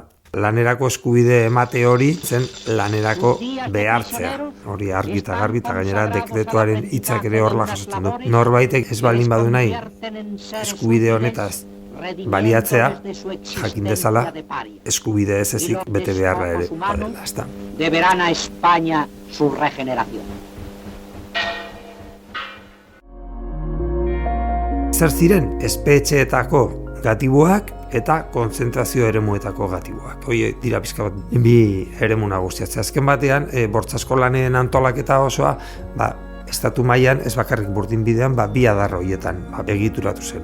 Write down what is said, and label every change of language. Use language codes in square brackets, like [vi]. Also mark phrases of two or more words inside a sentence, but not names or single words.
[eu] Lanerako eskubide emate hori zen lanerako behartzea. Hori argi eta garbi, eta gainera dekretuaren hitzak ere horla jasotzen du. Norbaitek ez baldin badu nahi eskubide honetaz baliatzea, jakin dezala, eskubide ez ezik bete beharra ere badela, ezta? [es] Deberán a España su regeneración. [eu] zer ziren espetxeetako gatiboak eta kontzentrazio eremuetako gatiboak. Hoi dira pizka bat bi eremu nagusiatzea. Azken batean, bortxasko lanen antolaketa osoa, estatu mailan ez bakarrik burdinbidean, bi adar horietan egituratu zen.